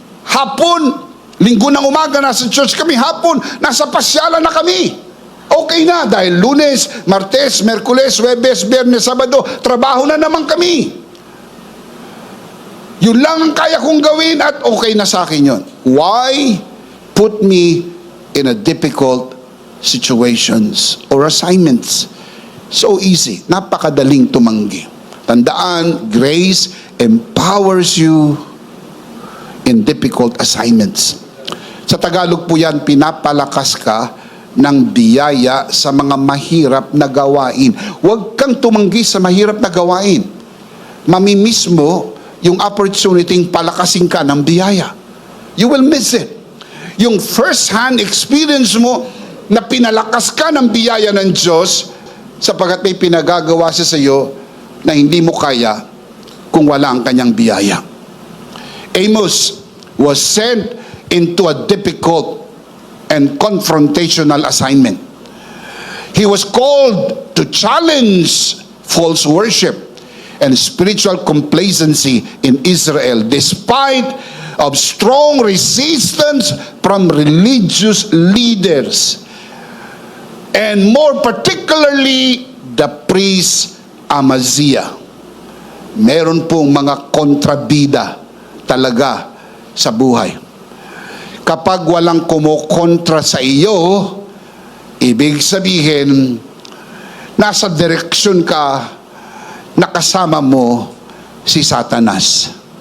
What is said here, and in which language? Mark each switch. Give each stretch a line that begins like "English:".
Filipino: Hapon, linggo ng umaga, nasa church kami. Hapon, nasa pasyalan na kami. Okay na, dahil Lunes, Martes, Merkules, Huwebes, Biyernes, Sabado, trabaho na naman kami. Yun lang ang kaya kong gawin at okay na sa akin yun.
English: Why put me in a difficult situations or assignments? So easy,
Filipino: napakadaling tumanggi. Tandaan,
English: grace empowers you in difficult assignments.
Filipino: Sa Tagalog po yan, pinapalakas ka ng biyaya sa mga mahirap na gawain. Huwag kang tumanggi sa mahirap na gawain. Mamimiss mo yung opportunity palakasin ka ng biyaya.
English: You will miss it.
Filipino: Yung first-hand experience mo na pinalakas ka ng biyaya ng Diyos sapagkat may pinagagawa siya sa iyo na hindi mo kaya kung wala ang kanyang biyaya.
English: Amos was sent into a difficult and confrontational assignment. He was called to challenge false worship and spiritual complacency in Israel despite of strong resistance from religious leaders and more particularly the priest Amaziah.
Filipino: Meron pong mga kontrabida talaga sa buhay. Kapag walang kumukontra sa iyo, ibig sabihin, nasa direksyon ka, nakasama mo si Satanas.